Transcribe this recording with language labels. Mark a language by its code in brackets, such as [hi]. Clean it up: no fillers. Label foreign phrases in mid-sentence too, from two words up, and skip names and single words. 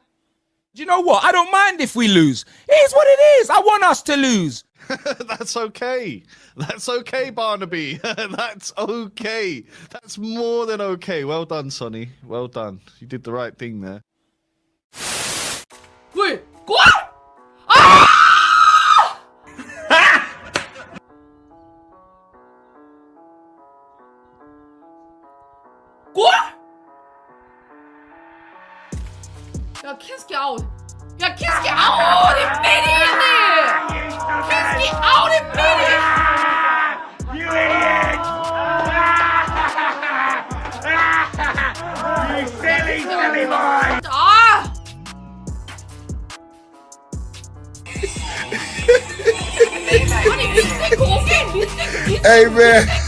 [en] Do you know what? I don't mind if we lose. It is what it is. I want us to lose. That's okay. That's okay, Barnaby. That's okay. That's more than okay. Well done, Sonny. Well done. You did the right thing there. Wait, what? Ah! [fr] Quoi? Ja, qu'est-ce qu'il y a? Ja, qu'est-ce qu'il y a? [sv] Oh, det är meningen! [fr] Qu'est-ce qu'il y a? [sv] Det är meningen! [en] You idiot! You silly boy! Ah! Honey, [sv] mystic åker! [en] Mystic! Hey, man!